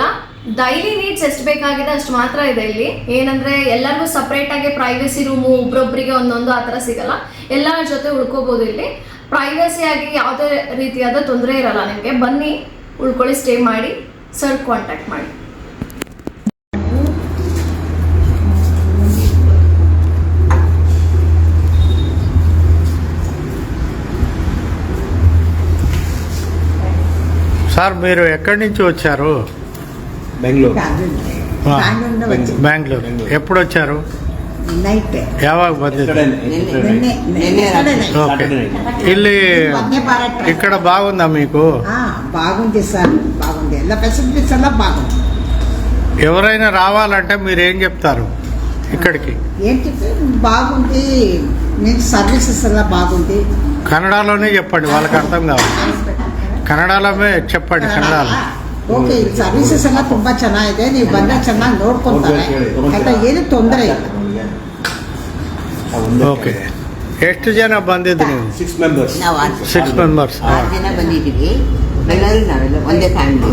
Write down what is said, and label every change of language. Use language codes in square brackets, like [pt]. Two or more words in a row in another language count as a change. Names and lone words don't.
[en] daily needs [kn] ಎಷ್ಟು ಬೇಕಾಗಿದೆ ಅಷ್ಟು ಮಾತ್ರ ಇದೆ ಇಲ್ಲಿ. ಏನಂದರೆ ಎಲ್ಲರಿಗೂ ಸಪ್ರೇಟಾಗಿ [en] privacy room [kn] ಒಬ್ರೊಬ್ಬರಿಗೆ ಒಂದೊಂದು ಆ ಥರ ಸಿಗಲ್ಲ. ಎಲ್ಲರ ಜೊತೆ ಉಳ್ಕೋಬೋದು ಇಲ್ಲಿ. ಪ್ರೈವಸಿಯಾಗಿ ಯಾವುದೇ ರೀತಿಯಾದ ತೊಂದರೆ ಇರಲ್ಲ ನಿಮಗೆ. ಬನ್ನಿ, ಉಳ್ಕೊಳ್ಳಿ, ಸ್ಟೇ ಮಾಡಿ, ಸರ್ ಕಾಂಟ್ಯಾಕ್ಟ್ ಮಾಡಿ. [te] సార్ మీరు ఎక్కడి నుంచి వచ్చారు? బెంగళూరు. బెంగళూరు. ఎప్పుడు వచ్చారు? [kn] ನೈಟ್ ಯಾವಾಗ ಬಂದಿದ್ದು? [te] ఓకే. ಇಲ್ಲಿ ఇక్కడ బాగుందా మీకు? బాగుంది సార్, బాగుంది. ಎಲ್ಲ ఫెసిలిటీస్ ಎಲ್ಲ బాగుంది. ఎవరైనా రావాలంటే మీరు ఏం చెప్తారు ఇక్కడికి? ఏంటి బాగుంది, మీకు సర్వీసెస్ ಎಲ್ಲ బాగుంది. కన్నడలోనే చెప్పండి, వాళ్ళకి అర్థం కావాలి. ಕನ್ನಡಲೇ చెప్పండి, ಕನ್ನಡలో. [kn] ಓಕೆ, ಸರ್ವಿಸಸ್ ಎಲ್ಲ ತುಂಬಾ ಚೆನ್ನಾಗಿದೆ. ನೀವು ಬಂದಾಗ ಚೆನ್ನಾಗಿ ನೋಡ್ಕೊಂತಾರೆ ಆಯ್ತಾ, ಏನು ತೊಂದರೆ ಇಲ್ಲ. ಓಕೆ. ಎಷ್ಟು ಜನ ಬಂದಿದ್ದು ನೀವು? 6 members. ನಾವು 6 members. 6 ಜನ ಬಂದಿದ್ದೀವಿ. ಎಲ್ಲರೂ ನಾವೆಲ್ಲ ಒಂದೇ ಫ್ಯಾಮಿಲಿ.